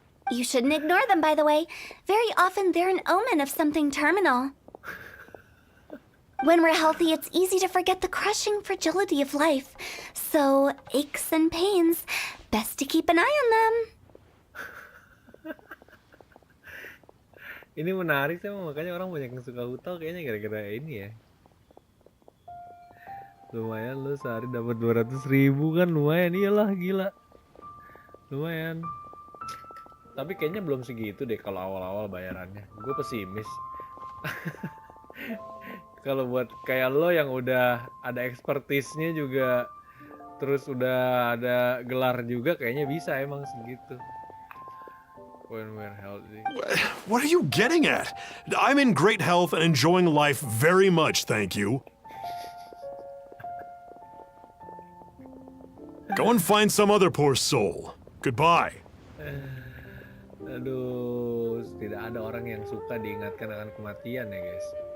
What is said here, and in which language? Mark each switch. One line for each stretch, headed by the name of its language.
English: You shouldn't ignore them, by the way. Very often they're an omen of something terminal. When we're healthy, it's easy to forget the crushing fragility of life. So, aches and pains, best to keep an eye on them.
Indonesian: Ini menarik sih, makanya orang banyak yang suka Hutau kayaknya gara-gara ini ya. Lumayan lu sehari dapat 200.000 kan, lumayan, iyalah gila. Lumayan. Tapi kayaknya belum segitu deh kalau awal-awal bayarannya. Gue pesimis. Kalau buat kayak lo yang udah ada expertise-nya juga, terus udah ada gelar juga, kayaknya bisa emang segitu.
English: When we're healthy. What are you getting at? I'm in great health and enjoying life very much, thank you. Go and find some other poor soul. Goodbye.
Indonesian: Aduh, tidak ada orang yang suka diingatkan akan kematian ya guys.